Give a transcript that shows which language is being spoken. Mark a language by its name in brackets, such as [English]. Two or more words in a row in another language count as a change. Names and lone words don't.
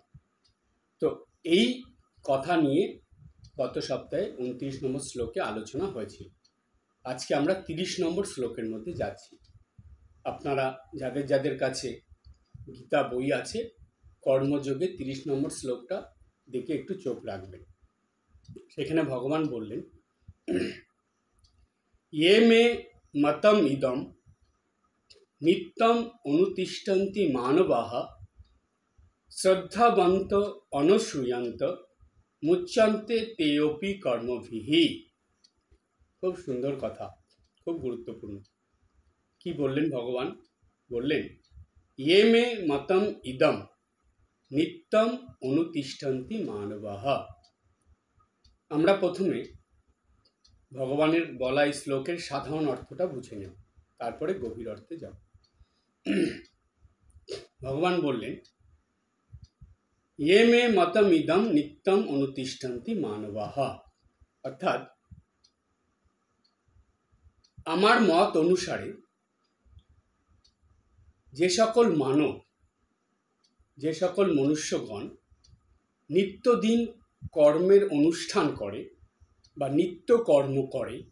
[Bangla] তো এই কথা নিয়ে গত সপ্তাহে 29 নম্বর শ্লোকে আলোচনা হয়েছিল। আজকে আমরা 30 নম্বর শ্লোকের মধ্যে যাচ্ছি। আপনারা যাদের যাদের কাছে গীতা বই আছে, কর্মযোগে 30 নম্বর শ্লোকটা দেখে একটু চোখ রাখবেন। সেখানে ভগবান বললেন, [Sanskrit] ये मे मतम इदम नित्यम अनुतिष्ठन्ति मानवाः श्रद्धावन्त अनुसूयन्त मुच्यन्ते तेऽपि कर्मभिः। [Bangla] খুব সুন্দর কথা, খুব গুরুত্বপূর্ণ। কি বললেন ভগবান? বললেন, [Sanskrit] ये मे मतम इदम नित्यम अनुतिष्ठन्ति मानवाः। [Bangla] আমরা প্রথমে ভগবানের বলা এই শ্লোকের সাধারণ অর্থটা বুঝে নেব, তারপরে গভীর অর্থে যাব। ভগবান বললেন, [Sanskrit] ये मे मतम इदम नित्यम अनुतिष्ठन्ति मानवाः, [Bangla] অর্থাৎ আমার মত অনুসারে যে সকল মানব, যে সকল মনুষ্যগণ নিত্যদিন কর্মের অনুষ্ঠান করে বা নিত্য কর্ম করে,